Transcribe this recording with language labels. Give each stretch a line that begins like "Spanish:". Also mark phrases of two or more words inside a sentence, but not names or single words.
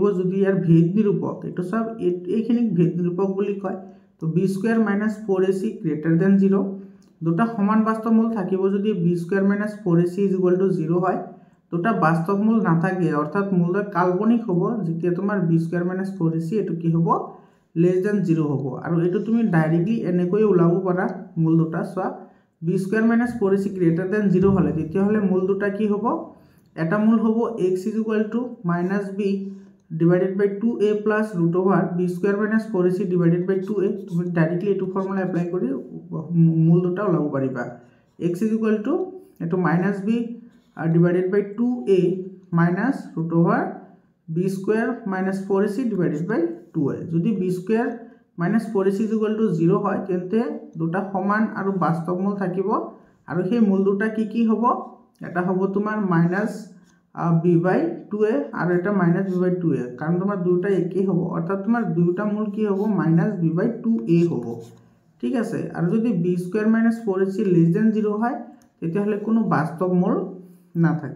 Assamese: যদি ইয়াৰ ভেদ নিৰূপক এটো সব এইখিনিক ভেদ নিৰূপক বুলি কয় তো b² - 4ac > 0 দুটা সমান বাস্তৱ মূল থাকিব যদি b² - 4ac = 0 হয় দুটা বাস্তৱ মূল নাথাকে অৰ্থাৎ মূলটা কাল্পনিক হ'ব যেতিয়া তোমাৰ b² - 4ac এটো কি হ'ব <0 হ'ব আৰু এটো তুমি ডাইৰেক্টলি এনেকৈ ওলাব পাৰা মূল দুটা চোৱা b² - 4ac > 0 হলে তেতিয়াহলে মূল দুটা কি হ'ব এটা মূল হ'ব x = -b / 2a + √b² - 4ac / 2a তুমি ডাইৰেক্টলি এটো
English: formula apply
Assamese: কৰি মূল দুটা ওলাব পাৰিবা x = এটো -b / 2a - √b² - 4ac / 2a যদি b² - 4ac = 0 হয় তেন্তে দুটা সমান আৰু বাস্তৱ মূল থাকিব আৰু সেই মূল দুটা কি হ'ব এটা হ'ব তোমাৰ -b/2a আৰু এটা -b/2a কাৰণ তোমাৰ দুটা একেই হ'ব অৰ্থাৎ তোমাৰ দুটা মূল কি হ'ব -b/2a হ'ব ঠিক আছে আৰু যদি b² - 4ac < 0 হয় তেতিয়াহলে কোনো বাস্তৱ মূল নাথাকে